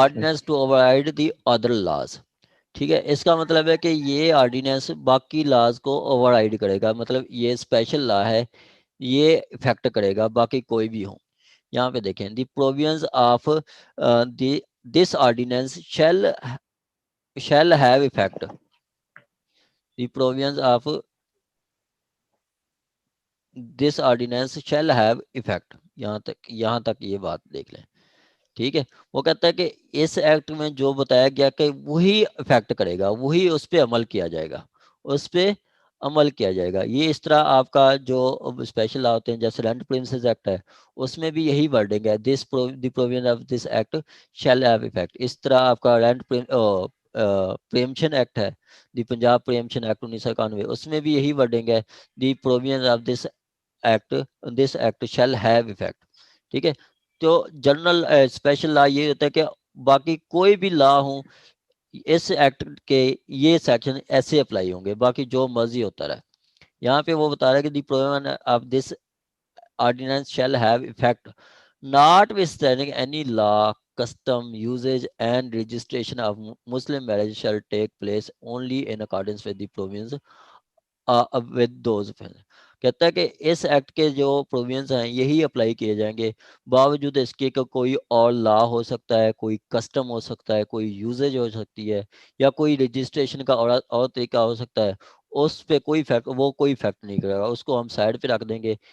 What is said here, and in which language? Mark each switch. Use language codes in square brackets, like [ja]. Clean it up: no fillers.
[en] Ordinance to override the other laws. [ur] ٹھیک ہے, اس کا مطلب ہے کہ یہ آرڈیننس باقی لاز کو اوور رائڈ کرے گا, مطلب یہ اسپیشل لا ہے, یہ افیکٹ کرے گا باقی کوئی بھی ہوں. یہاں پہ دیکھیں, [en] The provisions of the this ordinance shall have effect. The provisions of this ordinance shall have effect. [ur] یہاں تک یہ بات دیکھ لیں. ٹھیک ہے, وہ کہتا ہے کہ اس ایکٹ میں جو بتایا گیا کہ وہی افیکٹ کرے گا, وہی اس پہ عمل کیا جائے گا, اس پہ عمل کیا جائے گا. یہ اس طرح آپ کا جو اسپیشل لا ہوتے ہیں جیسے رینٹ پرنسز ایکٹ ہے, اس میں بھی یہی ورڈنگ ہے, [en] The provision of this act shall have effect. [ur] اس طرح آپ کا رینٹ پریمشن ایکٹ ہے, دی پنجاب پریمشن ایکٹ 1991, اس میں بھی یہی ورڈنگ ہے, [en] The provision of this act shall have effect. [ur] ٹھیک ہے, تو جنرل اسپیشل لا یہ ہوتا ہے کہ باقی کوئی بھی لا ہوں اس ایکٹ کے یہ سیکشن ایسے اپلائی ہوں گے, باقی جو مرضی ہوتا رہے. یہاں پہ وہ بتا رہا ہے کہ [en] The provision of this ordinance shall have effect notwithstanding any law, custom, usage and registration of Muslim marriage shall take place only in accordance with the provisions with those. [ur] کہتا ہے کہ اس ایکٹ کے جو پروویژنز ہیں یہی apply کیے جائیں گے, باوجود اس کے کہ کوئی اور لا ہو سکتا ہے, کوئی کسٹم ہو سکتا ہے, کوئی یوزیج ہو سکتی ہے, یا کوئی رجسٹریشن کا اور طریقہ ہو سکتا ہے. اس پہ کوئی فیکٹ نہیں کرے گا, اس کو ہم سائڈ پہ رکھ دیں گے.